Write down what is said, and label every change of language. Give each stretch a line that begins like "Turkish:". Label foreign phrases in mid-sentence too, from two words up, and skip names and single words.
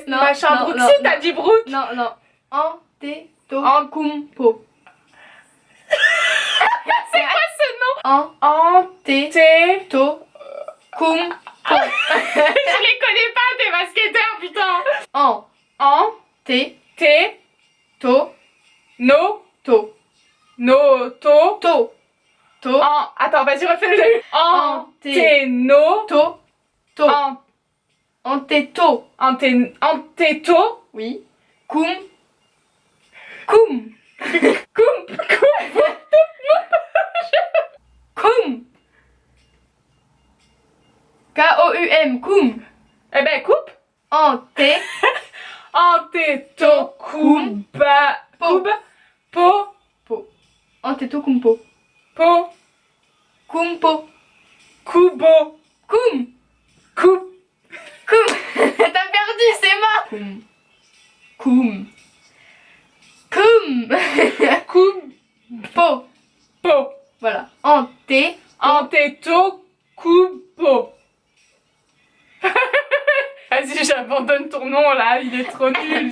French: non, machin non, Brook. non, Si, non. t'as dit Brook. Non, non. Antetokounmpo. C'est quoi ce nom? Antetokounmpo. Je les connais pas, tes basketteurs, putain. Antetokounmpo. No. To. No. To. To. To. Attends, vas-y, refais le début. Anteno. To. To. Anteto. Anteto. Oui. Koum. Koum. Koum. K-O-U-M. Koum. Eh ben, coupe. Ante. Antetokounmpo. Po. Antetokounmpo. Po. Koumpo. Kubo. Koum. Coupe. Koum. T'as perdu, c'est mort. Koum. Koum. Koum. Po. Po. Voilà. Ante. Antetokounmpo. Vas-y, j'abandonne ton nom là, il est trop nul.